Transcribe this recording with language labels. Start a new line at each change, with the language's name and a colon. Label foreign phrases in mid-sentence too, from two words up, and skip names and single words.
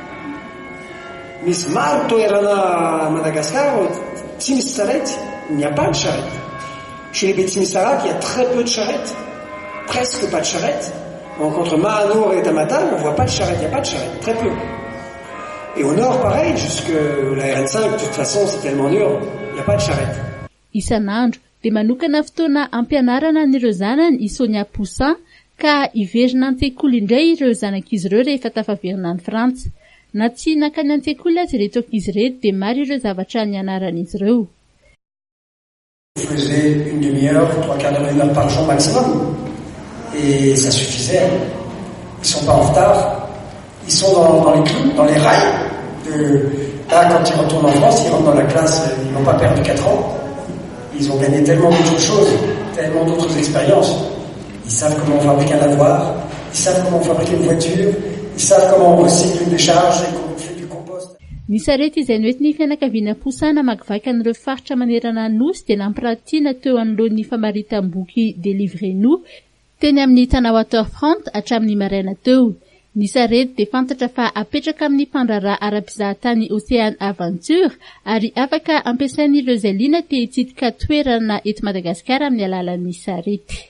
French: Miss Marto Erana à Madagascar, Timisaret, il n'y a pas de charrette. Chez les Bétimisarat, il y a très peu de charrettes. Presque pas de charrette. Donc entre Mahanour et Tamata, on voit pas de charrette, il n'y a pas de charrette, très peu. Et au nord, pareil, jusque la RN5, de toute façon, c'est tellement dur, il n'y a pas de charrette.
Malagasy: Isan'andro dia manokana fotoana ampianarana n'ireo zanany i Sonia Poussin ka iverina an-tsekoly indray ireo zanak'izy ireo rehefa tafaverina any Frantsa. Na tsy nakany an-tsekoly azy reto ankizy reto dia maro ireo zavatra nianaran'izy ireo.
French: On faisait une demi-heure, 3/4 d'heure par jour maximum. Et ça suffisait. Ils sont pas en retard. Ils sont dans les clous, dans les rails. Là, quand ils retournent en France, ils rentrent dans la classe, ils n'ont pas perdu 4 ans. Ils ont gagné tellement d'autres choses, tellement d'autres expériences. Ils savent comment on fabrique un lavoir, ils savent comment on fabrique une voiture, ils savent comment on recycle une décharge et comment on fait du compost.
Malagasy: Ny sarety izay noentin'ny fianakaviana Poussin namakivaky an'ireo faritra manerana Nosy dia nampiratiana teo anoloan'ny famaritam-boky Délivrez-nous teny amin'ny tana Waterfront hatramin'ny maraina teo. Ny sarety dia fantatra fa apetraka amin'ny mpandraraha ara-mpizahatany Océane Aventure ary afaka ampiasain'ireo izay liana te hitsidika toerana eto Madagasikara amin'ny alalan'ny sarety.